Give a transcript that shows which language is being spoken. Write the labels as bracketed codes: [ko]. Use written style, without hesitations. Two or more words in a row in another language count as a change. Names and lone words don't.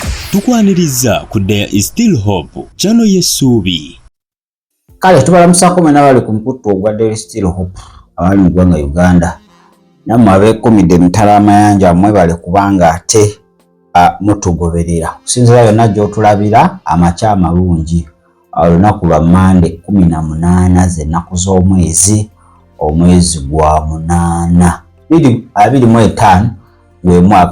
[lg] tukwaniriza ku There is Still Hope channel y'essuubi. Kale tubalamusako mwena bali ku mukutu ogwa There is Still Hope abali mu ggwanga Uganda. Nammwe abeekomidde emitala amayanja mwebale kubanga ate mutugoberera. Okusinziira yonna gy'otulabira amakya amalungi. Olunaku lwa Mande 18 z'ennaku z'omwezi gwa 8 2025 gwe mwaka.